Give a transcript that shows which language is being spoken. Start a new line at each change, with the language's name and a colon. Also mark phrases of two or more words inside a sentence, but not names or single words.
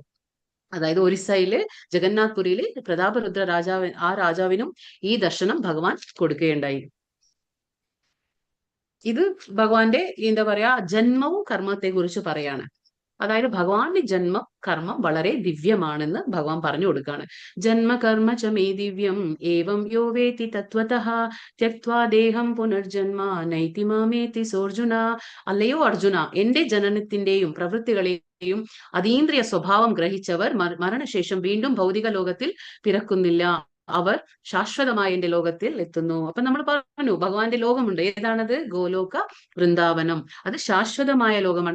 Malayalam: അതായത് ഒറീസയില് ജഗന്നാഥ്പുരിയില് പ്രതാപരുദ്ര രാജാവ്, ആ രാജാവിനും ഈ ദർശനം ഭഗവാൻ കൊടുക്കുകയുണ്ടായി. ഇത് ഭഗവാന്റെ എന്താ പറയാ ജന്മവും കർമ്മത്തെ കുറിച്ച് പറയാണ്. അതായത് ഭഗവാന്റെ ജന്മ കർമ്മം വളരെ ദിവ്യമാണെന്ന് ഭഗവാൻ പറഞ്ഞു കൊടുക്കാണ്.
Sanskrit: ജന്മ കർമ്മ ച മേ ദിവ്യം ഏവം യോ വേത്തി തത്വതഃ ത്യക്ത്വാ ദേഹം പുനർജന്മ നൈതി മാമേതി സോർജുന.
Malayalam: അല്ലയോ അർജുന, എന്റെ ജനനത്തിന്റെയും പ്രവൃത്തികളെയും അതീന്ദ്രിയ സ്വഭാവം ഗ്രഹിച്ചവർ മരണശേഷം വീണ്ടും ഭൗതിക ലോകത്തിൽ പിറക്കുന്നില്ല. അവർ ശാശ്വതമായ എന്റെ ലോകത്തിൽ എത്തുന്നു. അപ്പൊ നമ്മൾ പറഞ്ഞു ഭഗവാന്റെ ലോകമുണ്ട്. ഏതാണത്? ഗോലോക വൃന്ദാവനം. അത് ശാശ്വതമായ ലോകമാണ്.